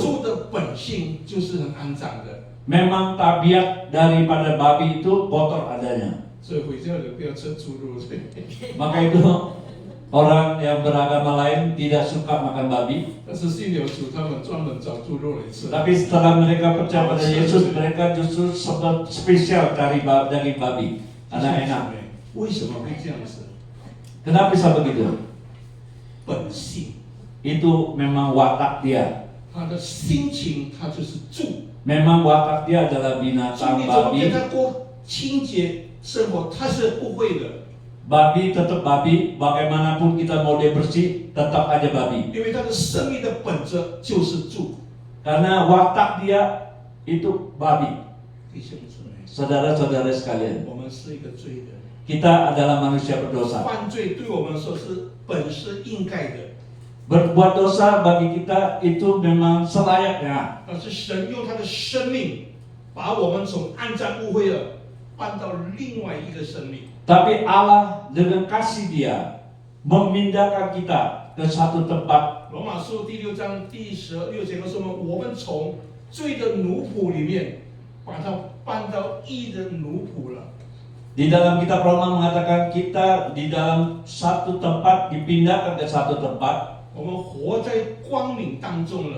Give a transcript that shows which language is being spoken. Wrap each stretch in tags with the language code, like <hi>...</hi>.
<zh>猪的本性就是很肮脏的，</zh> <id>Memang tabiat daripada babi itu kotor adanya.</id> <zh>所以回教人不要吃猪肉。</zh> <id>Maka itu orang yang beragama lain tidak suka makan babi.</id> <zh>但是信有主，他们专门找猪肉来吃。</zh> <id>Tapi setelah mereka percaya pada Yesus, mereka justru spesial cari daging babi. Karena enak.</id> <zh>为什么会这样子？</zh> <id>Kenapa bisa begitu?</id> <zh>本性，</zh> <id>Itu memang watak dia.</id> <zh>他的心情，他就是猪。</zh> <id>Memang watak dia adalah</id> <zh>所以</zh> <id>binatang</id> <zh>你怎么跟</zh> <id>babi.</id> <zh>他过清洁生活，他是不会的，</zh> <id>Babi tetap babi, bagaimanapun kita mau dia bersih, tetap aja babi.</id> <zh>因为他的生命的本质就是猪。</zh> <id>Karena watak dia itu babi.</id> <zh>弟兄姊妹，</zh> <id>Saudara-saudara sekalian,</id> <zh>我们是一个罪人，</zh> <id>kita adalah manusia berdosa.</id> <zh>犯罪对我们来说是本是应该的，</zh> <id>Berbuat dosa bagi kita itu memang selayaknya.</id> <zh>但是神用他的生命把我们从暗淡污秽的搬到另外一个生命。</zh> <id>Tapi Allah dengan kasih dia memindahkan kita ke satu tempat.</id> <zh>罗马书第6章第16节告诉我们从罪的奴仆里面把它搬到义的奴仆了。</zh> <id>Di dalam kitab Roma mengatakan kita di dalam satu tempat dipindahkan ke satu tempat.</id> <zh>我们活在光明当中了。</zh>